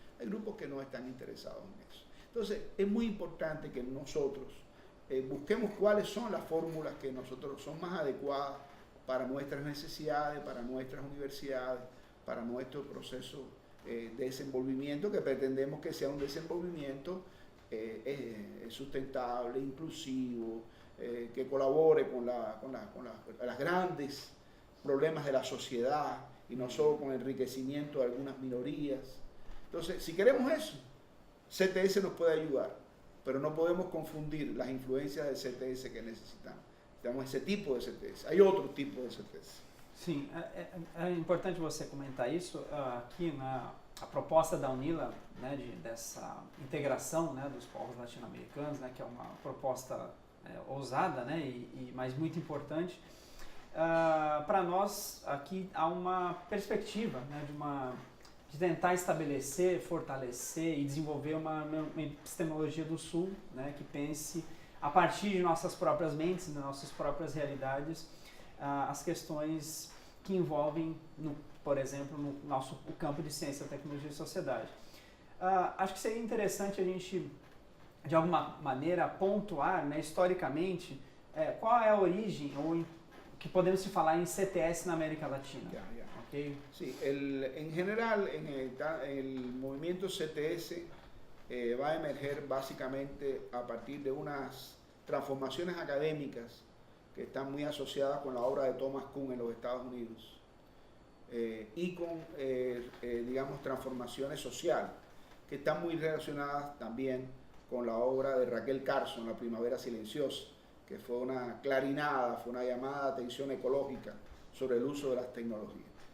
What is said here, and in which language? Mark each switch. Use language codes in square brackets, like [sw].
[es] Hay grupos que no están interesados en eso. Entonces, es muy importante que nosotros busquemos cuáles son las fórmulas que nosotros son más adecuadas para nuestras necesidades, para nuestras universidades, para nuestro proceso de desenvolvimiento, que pretendemos que sea un desenvolvimiento sustentable, inclusivo, que colabore con las grandes problemas de la sociedad y no solo con el enriquecimiento de algunas minorías. Entonces, si queremos eso, CTS nos puede ayudar, pero no podemos confundir las influencias del CTS que necesitamos. Necesitamos esse tipo de CTS. Hay outro tipo de CTS. [pt] Sim, é importante você comentar isso. Aqui a proposta da UNILA, né, dessa integração, né, dos povos latino-americanos, né, que é uma proposta ousada, né, mas muito importante. Para nós, aqui há uma perspectiva, né, de tentar estabelecer, fortalecer e desenvolver uma epistemologia do Sul, né, que pense a partir de nossas próprias mentes, de nossas próprias realidades, as questões que envolvem, por exemplo, o campo de ciência, tecnologia e sociedade. Acho que seria interessante a gente, de alguma maneira, pontuar, né, historicamente, qual é a origem, ou que podemos se falar em CTS na América Latina. [en] Okay? [es] Sí, en general, en el movimiento CTS va a emerger básicamente a partir de unas transformaciones académicas que están muy asociadas con la obra de Thomas Kuhn en los Estados Unidos y con, digamos, transformaciones sociales que están muy relacionadas también con la obra de Raquel Carson, La Primavera Silenciosa, que fue una clarinada, fue una llamada de atención ecológica sobre el uso de las tecnologías.